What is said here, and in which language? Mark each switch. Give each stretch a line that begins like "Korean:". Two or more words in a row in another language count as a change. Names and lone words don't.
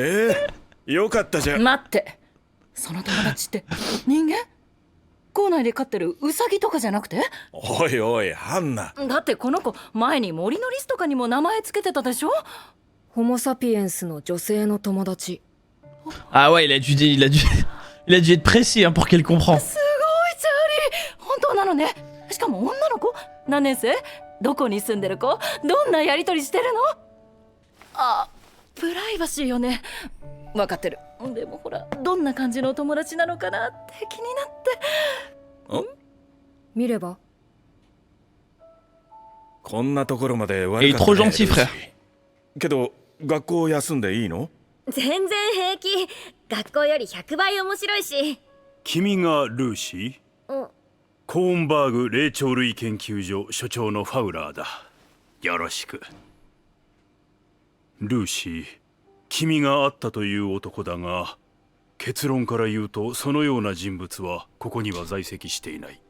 Japanese: よかったじゃん。待って、その友達って人間？校内で飼ってるウサギとかじゃなくて？おいおい、ハンナ。だってこの子前に森のリスとかにも名前つけてたでしょ？ホモサピエンスの女性の友達。
French: Ah ouais, il a dû être précis hein, pour qu'elle comprenne.
Japanese: すごいチャーリー、本当なのね。しかも女の子？何年生？どこに住んでる子？どんなやりとりしてるの？あ、プライバシーよね。分かってる。でもほら、どんな感じのお友達なのかなって気になって。見れば？こんなところまで悪かったね。
French: Il est trop gentil, frère.
Japanese: けど学校休んでいいの？全然平気。学校より100倍面白いし。君がルーシー？コーンバーグ霊長類研究所所長のファウラーだ。よろしく。ルーシー、君が会ったという男だが、結論から言うとそのような人物はここには在籍していない。